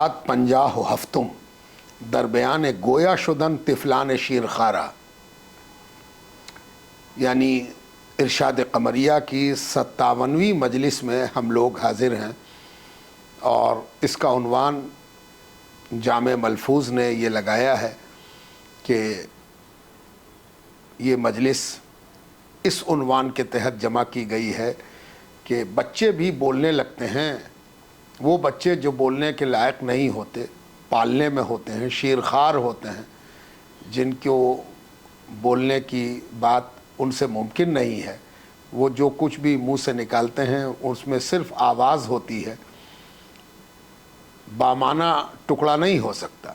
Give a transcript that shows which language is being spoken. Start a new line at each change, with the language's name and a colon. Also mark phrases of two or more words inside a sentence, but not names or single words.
Urdu: 50
Persian: هفتم در بیان گویا شدن طفلان شیرخوارہ،
Urdu: یعنی ارشاد قمریہ کی 57ویں مجلس میں ہم لوگ حاضر ہیں، اور اس کا عنوان جامع ملفوظ نے یہ لگایا ہے کہ یہ مجلس اس عنوان کے تحت جمع کی گئی ہے کہ بچے بھی بولنے لگتے ہیں، وہ بچے جو بولنے کے لائق نہیں ہوتے، پالنے میں ہوتے ہیں، شیرخوار ہوتے ہیں، جن کو بولنے کی بات ان سے ممکن نہیں ہے، وہ جو کچھ بھی منہ سے نکالتے ہیں اس میں صرف آواز ہوتی ہے، بامعنی ٹکڑا نہیں ہو سکتا۔